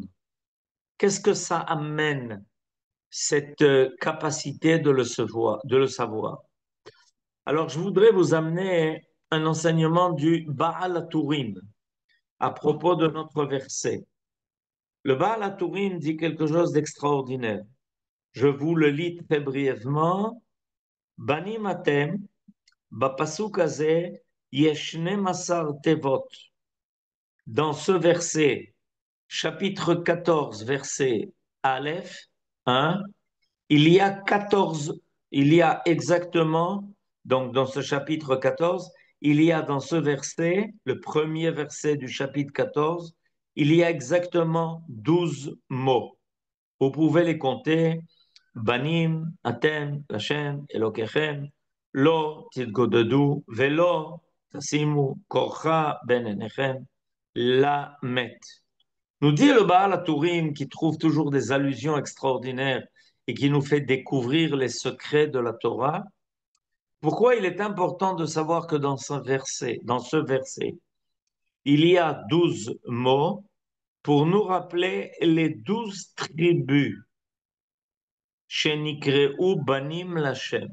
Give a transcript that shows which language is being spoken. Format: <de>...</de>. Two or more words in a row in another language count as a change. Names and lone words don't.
<fr>Qu'est-ce que ça amène, cette capacité de le savoir? Alors, je voudrais vous amener un enseignement du Baal HaTurim à propos de notre verset. Le Baal HaTurim dit quelque chose d'extraordinaire. Je vous le lis très brièvement.</fr> <he>בנים אתם, בפסוק הזה, יש 12 תיבות.</he> <fr>Dans ce verset, chapitre 14, verset Aleph, 1, il y a 14, il y a exactement, donc dans ce chapitre 14, il y a dans ce verset, le premier verset du chapitre 14, il y a exactement 12 mots. Vous pouvez les compter.</fr> <he>בנים, אתם, לה׳, אלוקיכם, לא תתגודדו, ולא תשימו, קרחה בין עיניכם, למת.</he> <fr>Nous dit le Baal HaTurim qui trouve toujours des allusions extraordinaires et qui nous fait découvrir les secrets de la Torah. Pourquoi il est important de savoir que dans ce verset, il y a 12 mots pour nous rappeler les 12 tribus</fr> <he>שנקראו בנים לה.</he>